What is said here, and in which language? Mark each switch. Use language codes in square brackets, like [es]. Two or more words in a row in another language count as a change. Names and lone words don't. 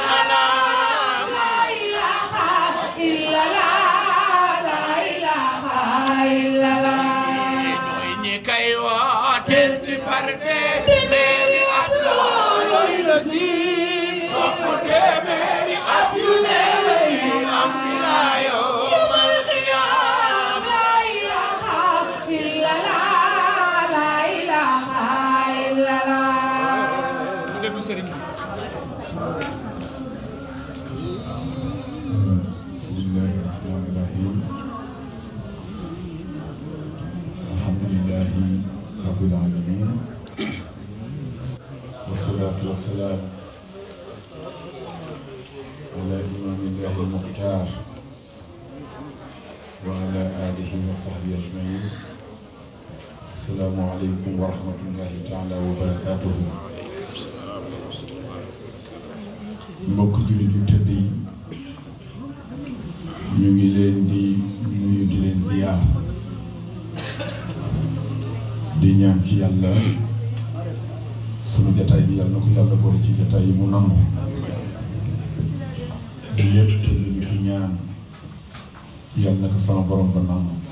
[wo] anaam [ar] لا إله إلا الله لا إله إلا الله [wo] ñooy ñi kay wooteel ci parte téeméeri at looloy la si bopp téeméeri at yu ne lay am [ar] إلى يوم القيامة لا إله إلا الله لا إله إلا الله بسم الله الرحمن الرحيم الحمد لله رب العالمين والصلاة والسلام على إمام الله المختار وعلى آله وصحبه أجمعين السلام عليكم ورحمة الله تعالى وبركاته [wo] mbokk jullit yu tëdd yi ñu ngi leen di nuyu di leen ziyaar di ñaan ci yàlla sunu jataay bi yàlla na ko yàlla boole ci jataay yi mu nangu lépp lu ñu fi ñaan yàlla na ko sama borom ba nangu